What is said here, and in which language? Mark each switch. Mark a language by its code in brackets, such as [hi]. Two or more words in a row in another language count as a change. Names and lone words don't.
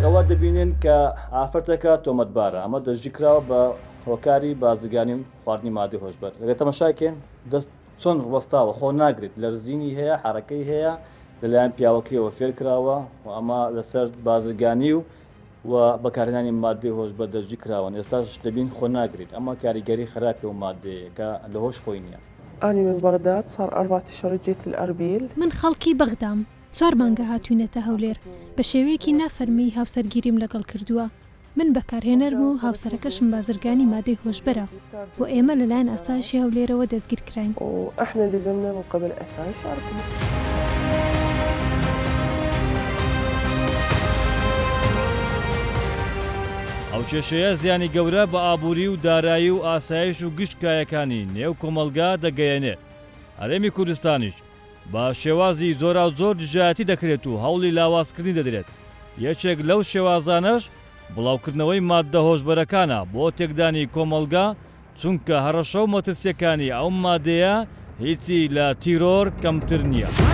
[ckb] ئەوە دەبینن کە ئافرەتەکە تۆمەتبارە ئەمە دەستگیرکراوە بە هۆکاری بازرگانی و خواردنی مادەی هۆشبەر ئەگەر تەماشاکەن دەست چۆن وەستاوە خۆ ناگرێت لەرزینی هەیە حرەکەی هەیە لەلایەن پیاوەکەیەوە فێر کراوە و ئەمە لەسەر بازرگانی و بەکارهێنانی مادەی هۆشبەر دەستگیر کراوە ئێستاش دەبین خۆ ناگرێت ئەمە کاریگەری خراپی و مادەیە کە لە هۆش خۆی نییە [ar] أنا من بغداد صار 4 أشهر جيت الأربيل [ckb] من خەڵکی بەغدام 4 مانگە هاتوونەتە هەولێر بە شێوەیەکی نافەرمی هاوسەرگیریم لەگەڵ کردووە من بەکارهێنەرم و هاوسەرەکەشم بازرگانی مادەی هۆشبەرە و ئێمە لەلایەن ئاسایشی هەولێرەوە دەستگیر کراین [ar] وإحنا لزمنا من قبل أسايش أربيل [ckb] ئەو کێشەیە زیانی گەورە بە ئابووری و دارایی و ئاسایش و گشتکایەکانی نێو کۆمەلگا دەگەیەنێت هەرێمی کوردستانیش بە شێوازی زۆرا زۆر دژایەتی دەکرێت و هەوڵی لاوازکردنی دەدرێت یەکێک لەو شێوازانەش بڵاوکردنەوەی ماددە هۆشبەرەکانە بۆ تێکدانی کۆمەلگا چونکە هەڕەشە و مەترسیەکانی ئەو مادەیە هیچی لە تیرۆر کەمتر نییە